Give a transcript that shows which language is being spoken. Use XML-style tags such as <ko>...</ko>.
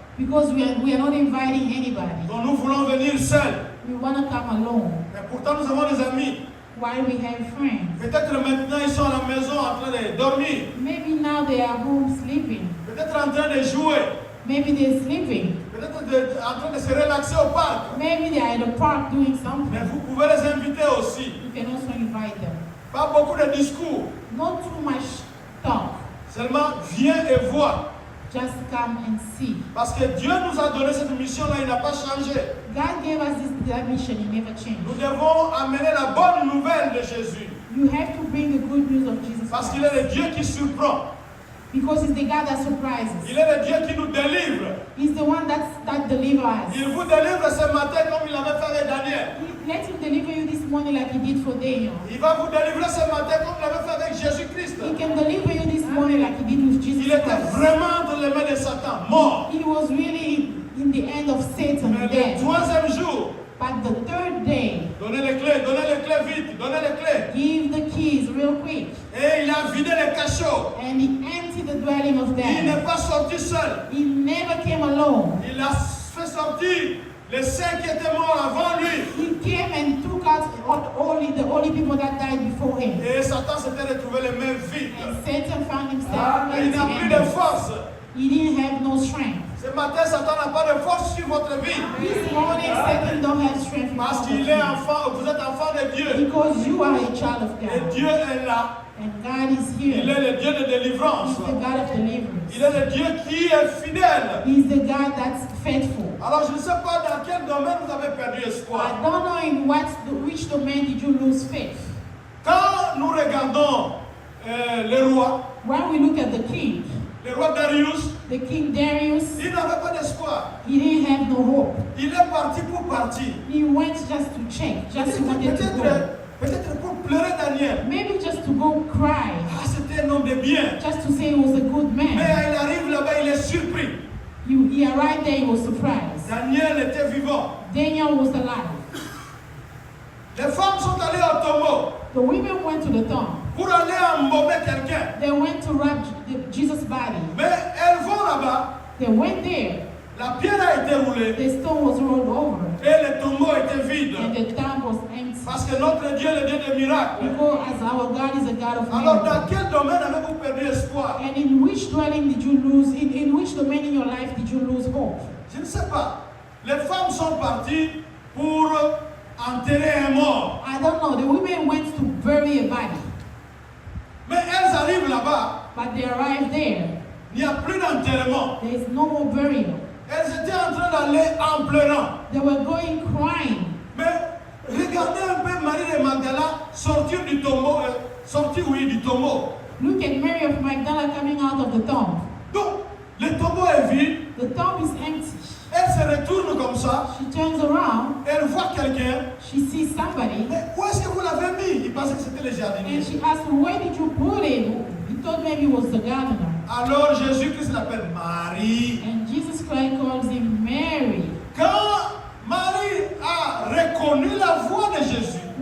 <en>Because we are not inviting anybody.</en> <fr>Donc nous voulons venir seuls.</fr> <en>We want to come alone.</en> <fr>Mais pourtant nous avons des amis.</fr> <en>While we have friends.</en> <fr>Peut-être maintenant ils sont à la maison en train de dormir.</fr> <en>Maybe now they are home sleeping.</en> <fr>Peut-être en train de jouer.</fr> <en>Maybe they're sleeping.</en> <fr>Peut-être en train de se relaxer au parc.</fr> <en>Maybe they are in the park doing</en> <fr>Mais</fr> <en>something.</en> <fr>vous pouvez les inviter aussi.</fr> <en>You can also invite them.</en> <fr>Pas beaucoup de discours.</fr> <en>Not too much talk.</en> <fr>Seulement viens et vois.</fr> <en>Just come and see.</en> <fr>Parce que Dieu nous a donné cette mission-là, il n'a pas changé.</fr> <en>God gave us that mission, He never changed.</en> <fr>Nous devons amener la bonne nouvelle de Jésus.</fr> <en>You have to bring the good news of Jesus</en> <fr>Parce qu'il</fr> <en>Christ.</en> <fr>est le Dieu qui surprend.</fr> <en>Because He's the God that surprises.</en> <fr>Il est le Dieu qui nous délivre.</fr> <en>He's the one that delivers us.</en> <fr>Il vous délivre ce matin comme il l'avait fait avec Daniel.</fr> <en>Let Him deliver you this morning like He did for Daniel.</en> <fr>Il va vous délivrer ce matin comme il l'avait fait avec Jésus-Christ.</fr> <en>He can deliver you this morning like He did with Jesus</en> <fr>Il était</fr> <en>Christ.</en> <fr>vraiment dans les mains de Satan, mort.</fr> <en>He was really in the end of Satan,</en> <fr>Mais le</fr> <en>dead.</en> <fr>troisième jour,</fr> <en>But the third day,</en> <fr>donnez les clés vite, donnez les clés.</fr> <en>give the keys real quick.</en> <fr>Et il a vidé les cachots.</fr> <en>And He emptied the dwelling of</en> <fr>Il</fr> <en>them.</en> <fr>n'est pas sorti seul.</fr> <en>He never came alone.</en> <fr>Il a fait sortir les saints qui étaient morts avant lui.</fr> <en>He came and took out the only people that died before him.</en> <fr>Et Satan s'était retrouvé les mains vides.</fr> <en>And Satan found himself</en> <fr>Et il n'a plus de</fr> <en>empty-handed.</en> <fr>force.</fr> <en>He didn't have no strength.</en> <fr>Ce matin, Satan n'a pas de force sur votre vie.</fr> <en>This morning, Satan don't have strength</en> <fr>Parce</fr> <en>because of</en> <fr>qu'il est</fr> <en>you.</en> <fr>enfant, vous êtes enfant de Dieu.</fr> <en>Because you are a child of</en> <fr>Et</fr> <en>God.</en> <fr>Dieu est là.</fr> <en>And God is</en> <fr>Il</fr> <en>here.</en> <fr>est le Dieu de délivrance.</fr> <en>He's the God of deliverance.</en> <fr>Il est le Dieu qui est fidèle.</fr> <en>He's the God that's faithful.</en> <fr>Alors je ne sais pas dans quel domaine vous avez perdu espoir.</fr> <en>I don't know in which domain did you lose faith.</en> <fr>Quand nous regardons le roi,</fr> <en>When we look at the king,</en> <fr>le roi Darius,</fr> <en>the King Darius,</en> <fr>il n'avait pas d'espoir.</fr> <en>he didn't have no hope.</en> <fr>Il est parti pour partir.</fr> <en>He went just to check, just he wanted to go.</en> <fr>Peut-être pour pleurer Daniel.</fr> <en>Maybe just to go cry,</en> <fr>Ah, c'était un homme de bien.</fr> <en>just to say he was a good</en> <fr>Mais</fr> <en>man.</en> <fr>il arrive là-bas, il est surpris.</fr> <en>He arrived there, he was surprised.</en> <fr>Daniel était vivant.</fr> <en>Daniel was alive.</en> <fr>Les femmes sont allées au tombeau</fr> <en>The women went to the tomb.</en> <fr>pour aller embaumer quelqu'un.</fr> <en>They went to wrap Jesus' body.</en> <fr>Mais elles vont là-bas,</fr> <en>They went there.</en> <fr>la pierre a été roulée</fr> <en>The stone was rolled over.</en> <fr>et le tombeau était vide.</fr> <en>And the tomb was empty.</en> <fr>Parce que notre Dieu est le Dieu des miracles.</fr> <en>Because as our God is a God of</en> <fr>Alors dans</fr> <en>miracles.</en> <fr>quel domaine avez-vous perdu espoir?</fr> <en>And in which dwelling did you lose, in which domain in your life did you lose hope?</en> <fr>Je ne sais pas. Les femmes sont parties pour enterrer un mort.</fr> <en>I don't know. The women went to bury a body.</en> <fr>Mais elles arrivent là-bas,</fr> <en>But they arrived there.</en> <fr>il n'y a plus d'enterrement.</fr> <en>There is no more burial.</en> <fr>Elles étaient en train d'aller en pleurant.</fr> <en>They were going crying.</en> <fr>Mais regardez un peu Marie de Magdala sortir du tombeau, du tombeau.</fr> <en>Look at Mary of Magdala coming out of the tomb.</en> <fr>Donc, le tombeau est vide,</fr> <en>The tomb is empty.</en> <fr>elle se retourne comme ça,</fr> <en>She turns around.</en> <fr>elle voit quelqu'un.</fr> <en>She sees somebody.</en> <fr>Mais où est-ce que vous l'avez mis? Il pensait que c'était le jardinier.</fr> <en>And she asked him, where did you put him? He thought maybe it was the gardener.</en> <fr>Alors Jésus-Christ l'appelle Marie.</fr> <en>And Jesus Christ calls him Mary.</en> <fr>Quand Marie a reconnu la voix de Jésus,</fr>